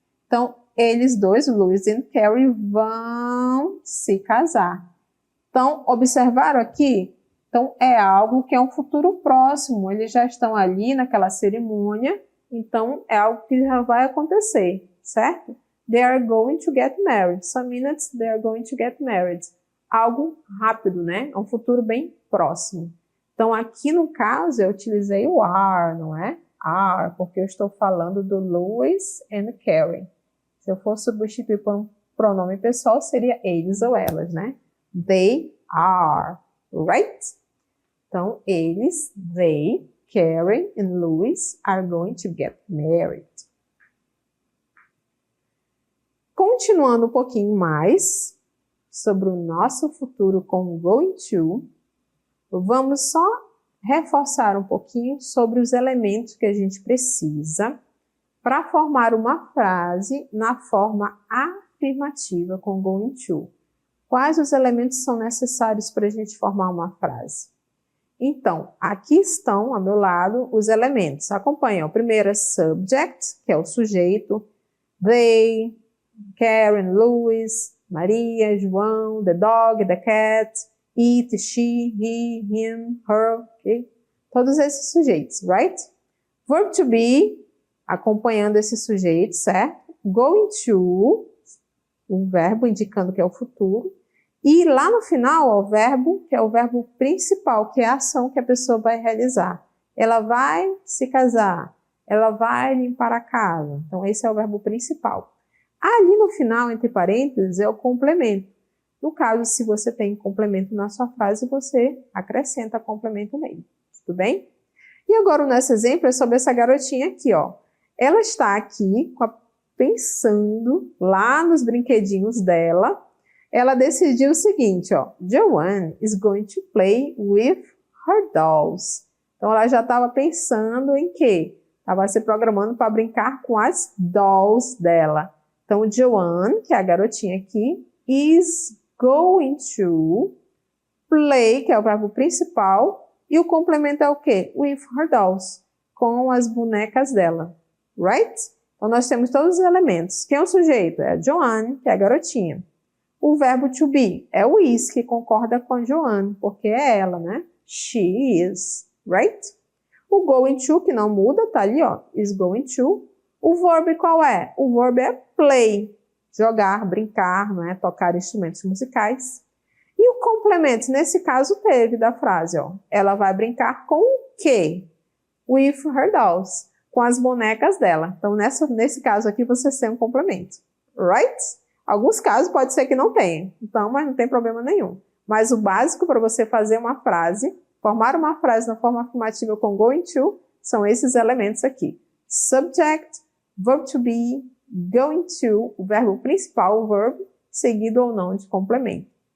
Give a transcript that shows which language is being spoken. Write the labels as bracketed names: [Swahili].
[Portuguese] Então, eles dois, Louis e Karen, vão se casar. Então, observaram aqui? Então, é algo que é um futuro próximo. Eles já estão ali naquela cerimônia, então é algo que já vai acontecer, certo? [English] They are going to get married. Some minutes, they are going to get married. [Portuguese] Algo rápido, né? É um futuro bem próximo. Então, aqui no caso, eu utilizei o are, não é? Are, porque eu estou falando do Louis and Karen. Se eu for substituir por um pronome pessoal, seria eles ou elas, né? [English] They are, right? [Portuguese] Então, eles, [English] they, Karen and Louis are going to get married. [Portuguese] Continuando um pouquinho mais sobre o nosso futuro com going to, vamos só reforçar um pouquinho sobre os elementos que a gente precisa para formar uma frase na forma afirmativa com going to. Quais os elementos são necessários para a gente formar uma frase? Então, aqui estão, ao meu lado, os elementos. Acompanhem. O primeiro é subject, que é o sujeito. [English] They, Karen, Louis, Maria, João, the dog, the cat, it, she, he, him, her, ok? [Portuguese] Todos esses sujeitos, right? Verb to be, acompanhando esse sujeito, certo? Going to, o verbo indicando que é o futuro. E lá no final, ó, o verbo, que é o verbo principal, que é a ação que a pessoa vai realizar. Ela vai se casar, ela vai limpar a casa. Então, esse é o verbo principal. Ali no final, entre parênteses, é o complemento. No caso, se você tem complemento na sua frase, você acrescenta complemento nele. Tudo bem? E agora, o nosso exemplo é sobre essa garotinha aqui, ó. Ela está aqui pensando lá nos brinquedinhos dela. Ela decidiu o seguinte, ó. [English] Joanne is going to play with her dolls. [Portuguese] Então, ela já estava pensando em quê? Estava se programando para brincar com as dolls dela. Então, Joanne, que é a garotinha aqui, is going to play, que é o verbo principal, e o complemento é o quê? [English] With her dolls, [Portuguese] com as bonecas dela, right? Então, nós temos todos os elementos. Quem é o sujeito? É a Joanne, que é a garotinha. O verbo to be é o is, que concorda com a Joanne, porque é ela, né? [English] She is, right? [Portuguese] O going to, que não muda, tá ali, ó, is going to. O verbo qual é? O verbo é play, jogar, brincar, né? Tocar instrumentos musicais. E o complemento, nesse caso, teve da frase, ó. Ela vai brincar com o quê? [English] With her dolls, [Portuguese] com as bonecas dela. Então, nesse caso aqui, você tem um complemento, right? Alguns casos pode ser que não tenha, então, mas não tem problema nenhum. Mas o básico para você fazer uma frase, formar uma frase na forma afirmativa com going to, são esses elementos aqui. Subject, verb to be, going to, o verbo principal, o verbo, seguido ou não de complemento.